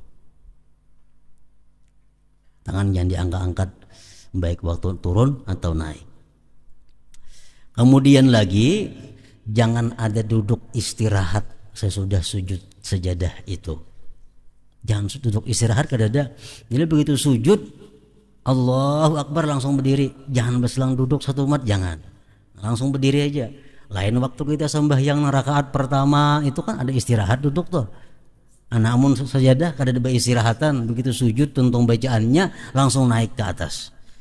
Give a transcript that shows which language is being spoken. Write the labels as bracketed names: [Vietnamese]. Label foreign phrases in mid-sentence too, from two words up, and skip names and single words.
[Indonesian] Tangan jangan diangkat-angkat baik waktu turun atau naik. Kemudian lagi jangan ada duduk istirahat sesudah sujud sajadah itu. Jangan duduk istirahat kada ada. Jadi begitu sujud [Arabic] الله أكبر [Indonesian] langsung berdiri. Jangan berselang duduk satu mat, jangan. Langsung berdiri aja. Lain waktu kita sembahyang rakaat pertama itu kan ada istirahat duduk tuh. Namun sajadah kada ada istirahatan. Begitu sujud tuntung bacaannya langsung naik ke atas.